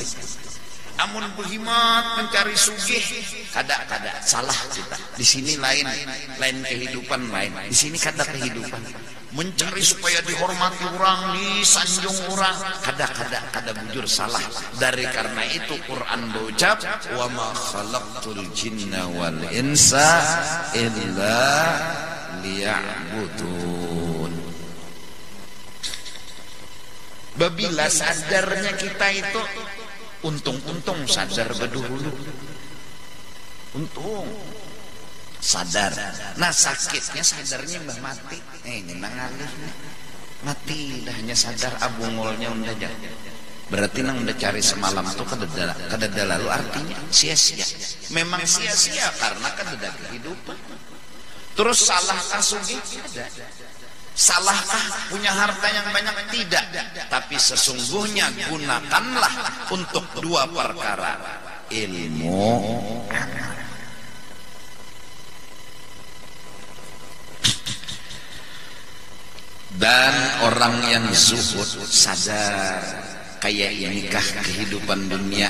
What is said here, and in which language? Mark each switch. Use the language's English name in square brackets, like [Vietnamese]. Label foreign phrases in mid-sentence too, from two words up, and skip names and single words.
[Banjar] Amun berhimat mencari sugih kada salah kita. Di sini lain kehidupan lain. Di sini kada kehidupan. Mencari supaya dihormati orang, disanjung orang, kada bujur salah. Dari karena itu Quran berucap, [Arabic] وما خلقت الجن والإنس إلا ليعبدون. [Banjar] Babila sadarnya kita itu untung sadar bedulu, untung sadar. Nah sakitnya sadarnya mbah mati, ini nangalih mati dah hanya sadar abungolnya udah jadi. Berarti nang udah cari semalam tuh kadada lalu artinya sia-sia. Memang sia-sia karena kadada kehidupan. Terus salahkah sugih? Ada. [Indonesian] Salahkah punya harta yang banyak? Tidak. Tapi sesungguhnya gunakanlah untuk dua perkara, ilmu, amal. [Banjar] Dan orang yang zuhud sadar kayak inikah kehidupan dunia.